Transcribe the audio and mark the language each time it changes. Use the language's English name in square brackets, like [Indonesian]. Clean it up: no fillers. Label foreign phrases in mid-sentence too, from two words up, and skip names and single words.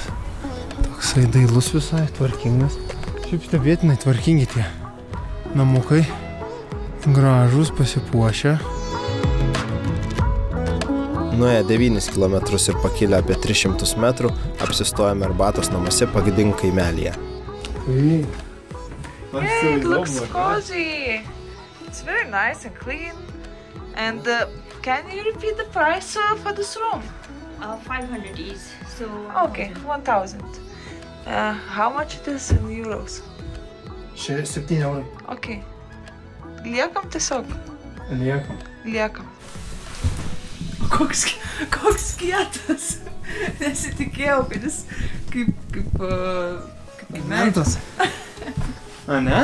[Lithuanian] Toksai dailus visai, tvarkingas. Šiaip stebėtinai tvarkingi tie namukai. Gražūs, pasipuošę. Nuėję 9 km ir pakilę apie 300 metrų, apsistojame arbatos namuose Pagding kaimelyje. [English] Hey, it looks cozy. It's very nice and clean. And can you repeat the price for this room? 500 is. So Okay, 1,000. How much it is in euros? [Lithuanian] 7 eurai. Okay. Liekam tiesiog. Liekam. Koks kietas. Nesitikėjau, kad jis kaip mentas. A, ne?